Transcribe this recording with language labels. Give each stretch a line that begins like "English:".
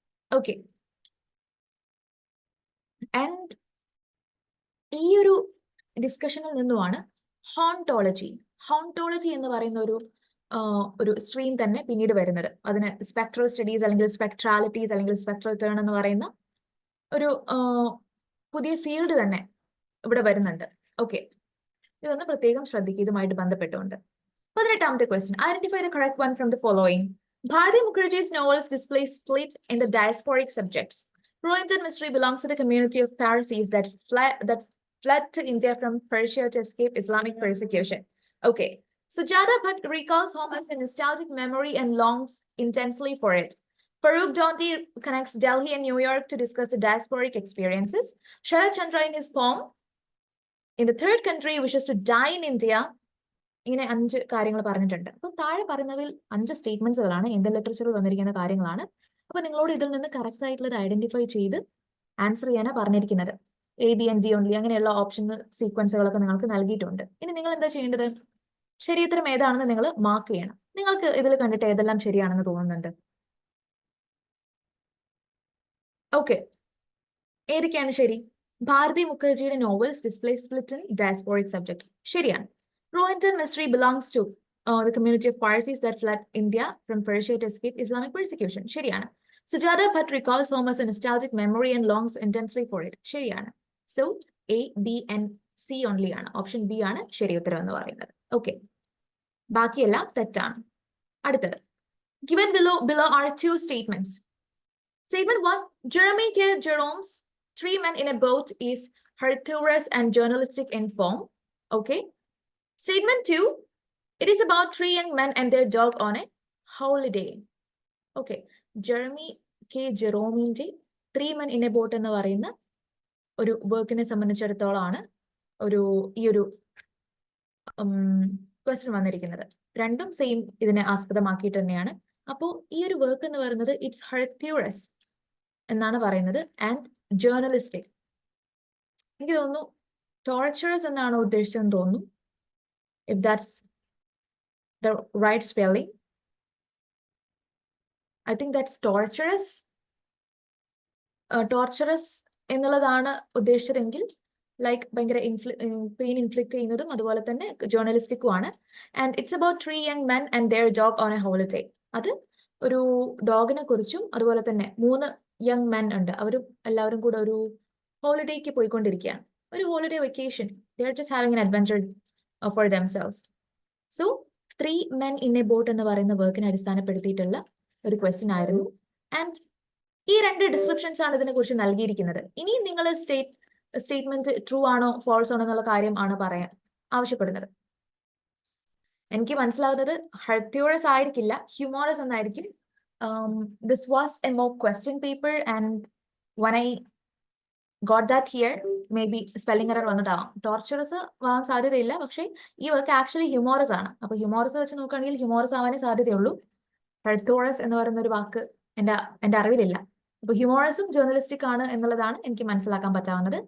Malayalam: Okay, and ഈ ഒരു ഡിസ്കഷനിൽ നിന്നുമാണ് ഹോണ്ടോളജി എന്ന് പറയുന്ന ഒരു സ്ട്രീം തന്നെ പിന്നീട് വരുന്നത്. അതിന് സ്പെക്ട്രൽ സ്റ്റഡീസ് അല്ലെങ്കിൽ സ്പെക്ട്രാലിറ്റീസ് അല്ലെങ്കിൽ സ്പെക്ട്രൽ ടേൺ എന്ന് പറയുന്ന ഒരു പുതിയ ഫീൽഡ് തന്നെ ഇവിടെ വരുന്നുണ്ട്. ഓക്കെ, ഇതൊന്ന് പ്രത്യേകം ശ്രദ്ധിക്കുക ഇതുമായിട്ട് ബന്ധപ്പെട്ടുകൊണ്ട്. 18ാമത്തെ question,
English: Identify the correct one from the following. Bharati Mukherjee's novels display split in the diasporic subjects. Rohinton Mystery belongs to the community of Parsis that fled to India from Persia to escape Islamic persecution. Okay, Sujata Bhatt recalls home as a nostalgic memory and longs intensely for it. Farooq Donti connects Delhi and New York to discuss the diasporic experiences. Sharat Chandra in his poem In the Third Country wishes to die in India.
Malayalam: ഇങ്ങനെ 5 കാര്യങ്ങൾ പറഞ്ഞിട്ടുണ്ട്. അപ്പൊ താഴെ പറയുന്നതിൽ 5 സ്റ്റേറ്റ്മെന്റ്സുകളാണ് Indian ലിറ്ററേച്ചറിൽ വന്നിരിക്കുന്ന കാര്യങ്ങളാണ്. അപ്പൊ നിങ്ങളോട് ഇതിൽ നിന്ന് കറക്റ്റ് ആയിട്ടുള്ളത് ഐഡന്റിഫൈ ചെയ്ത് ആൻസർ ചെയ്യാനാണ് പറഞ്ഞിരിക്കുന്നത്. A, B and D only അങ്ങനെയുള്ള ഓപ്ഷൻ സീക്വൻസുകളൊക്കെ നിങ്ങൾക്ക് നൽകിയിട്ടുണ്ട്. ഇനി നിങ്ങൾ എന്താ ചെയ്യേണ്ടത്? ശരിയുത്തരം ഏതാണെന്ന് നിങ്ങൾ മാർക്ക് ചെയ്യണം. നിങ്ങൾക്ക് ഇതിൽ കണ്ടിട്ട് ഏതെല്ലാം ശരിയാണെന്ന് തോന്നുന്നുണ്ട്? ഓക്കെ, ഏതൊക്കെയാണ് ശരി?
English: ഭാരതി മുഖർജിയുടെ novels display split in diasporic subject
Malayalam: ശരിയാണ്.
English: Rohinton Mystery belongs to the community of Parsis that fled India from Persia to escape Islamic persecution.
Malayalam: ശരിയാണ്.
English: Sujata Bhatt recalls home as a nostalgic memory and longs intensely for it.
Malayalam: ശരിയാണ്.
English: So A, B and C only ആണ്.
Malayalam: Option B ആണ് ശരി ഉത്തരം എന്ന് പറയുന്നത്. Okay, ബാക്കിയെല്ലാം തെറ്റാണ്. അടുത്തത്,
English: given below are 2 statements. Statement 1, Jeremy K. Jerome's 3 Men in a Boat is humorous and journalistic in form. Okay. Statement 2, it is about 3 young men and their dog on a holiday. Okay, Jeremy K.
Malayalam: Jerome's 3 Men in a Boat എന്ന് പറയുന്ന ഒരു വർക്കിനെ സംബന്ധിച്ചിടത്തോളമാണ് ഈ ഒരു question വന്നിരിക്കുന്നത്. രണ്ടും same ഇതിനെ ആസ്പദമാക്കിയിട്ട് തന്നെയാണ്. അപ്പോൾ ഈ ഒരു വർക്ക് എന്ന് പറയുന്നത് ഇറ്റ്സ് ഹെർക്യൂറസ് എന്നാണ് പറയുന്നത് ആൻഡ് ജേർണലിസ്റ്റിക്. എനിക്ക് തോന്നുന്നു ടോർച്ചറസ് എന്നാണ് ഉദ്ദേശിച്ചതെന്ന് തോന്നുന്നു.
English: If that's the right spelling, I think that's torturous.
Malayalam: Torturous എന്നുള്ളതാണ് ഉദ്ദേശിച്ചതെങ്കിൽ ലൈക്ക് ഭയങ്കര പെയിൻ ഇൻഫ്ലിക്ട് ചെയ്യുന്നതും അതുപോലെ തന്നെ ജേർണലിസ്റ്റിക്കും ആണ്.
English: And it's about 3 young men and their dog on a holiday.
Malayalam: അത് ഒരു ഡോഗിനെ കുറിച്ചും അതുപോലെ തന്നെ 3 young men ഉണ്ട്. എല്ലാവരും കൂടെ ഒരു ഹോളിഡേക്ക് പോയിക്കൊണ്ടിരിക്കുകയാണ്. ഒരു holiday vacation.
English: They are just having an adventure for themselves.
Malayalam: So 3 Men in a Boat എന്ന് പറയുന്ന വർക്കിനെ അടിസ്ഥാനപ്പെടുത്തിയിട്ടുള്ള ഒരു ക്വസ്റ്റ്യൻ ആയിരുന്നു. ആൻഡ് ഈ 2 ഡിസ്ക്രിപ്ഷൻസ് ആണ് ഇതിനെ കുറിച്ച് നൽകിയിരിക്കുന്നത്. ഇനി നിങ്ങൾ സ്റ്റേറ്റ്മെന്റ് ട്രൂ ആണോ ഫോൾസ് ആണോ എന്നുള്ള കാര്യം ആണ് പറയാൻ ആവശ്യപ്പെടുന്നത്. എനിക്ക് മനസ്സിലാവുന്നത് ഹെർക്യൂറസ് ആയിരിക്കില്ല, ഹ്യൂമറസ് എന്നായിരിക്കും.
English: This was a mock question paper and when I got that here, may be spelling error
Malayalam: വന്നതാവാം.
English: torturous
Malayalam: ആവാൻ സാധ്യതയില്ല, പക്ഷേ ഈ
English: Work actually humorous ആണ്.
Malayalam: അപ്പൊ ഹ്യൂമോറസ് വെച്ച് നോക്കുകയാണെങ്കിൽ ഹ്യൂമോറസ് ആവാനേ സാധ്യതയുള്ളൂ. ഹെർത്തോറസ് എന്ന് പറയുന്ന ഒരു വാക്ക് എന്റെ അറിവിലില്ല. അപ്പൊ ഹ്യൂമോറസും ജേർണലിസ്റ്റിക് ആണ് എന്നുള്ളതാണ് എനിക്ക് മനസ്സിലാക്കാൻ പറ്റാവുന്നത്.